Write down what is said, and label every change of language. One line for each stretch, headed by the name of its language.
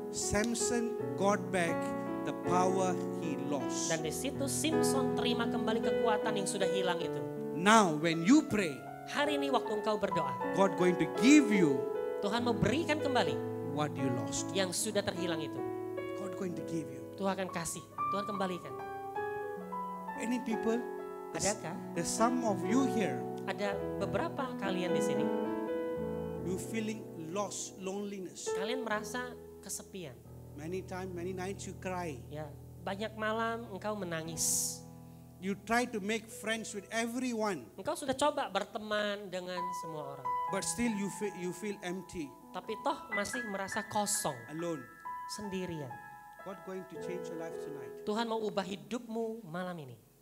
English: Samson got back the power he lost.
Indonesian: Dan di situ Simpson terima kembali kekuatan yang sudah hilang itu.
English: Now when you pray,
Indonesian: Hari ini waktu engkau berdoa,
English: God going to give you
Indonesian: Tuhan mau berikan kembali
English: what you lost.
Indonesian: yang sudah terhilang itu.
English: God going to give you.
Indonesian: Tuhan akan kasih, Tuhan kembalikan.
English: Any people?
Indonesian: Adakah
English: There's some of you here.
Indonesian: Ada beberapa kalian di sini,
English: You feeling lost, loneliness.
Indonesian: kalian merasa kesepian.
English: Many times, many nights you cry.
Indonesian: Ya, banyak malam engkau menangis.
English: You try to make friends with everyone,
Indonesian: Engkau sudah coba berteman dengan semua orang,
English: but still you feel empty,
Indonesian: tapi toh masih merasa kosong,
English: alone.
Indonesian: sendirian.
English: God going to change your life tonight.
Indonesian: Tuhan mau ubah hidupmu malam ini.